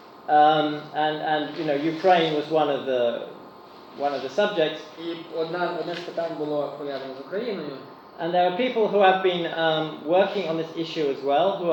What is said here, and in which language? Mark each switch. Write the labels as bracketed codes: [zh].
[en] And Ukraine was one of the subjects. [uk] І одне з питань було пов'язане з Україною. [en] And there are people who have been working on this issue as well.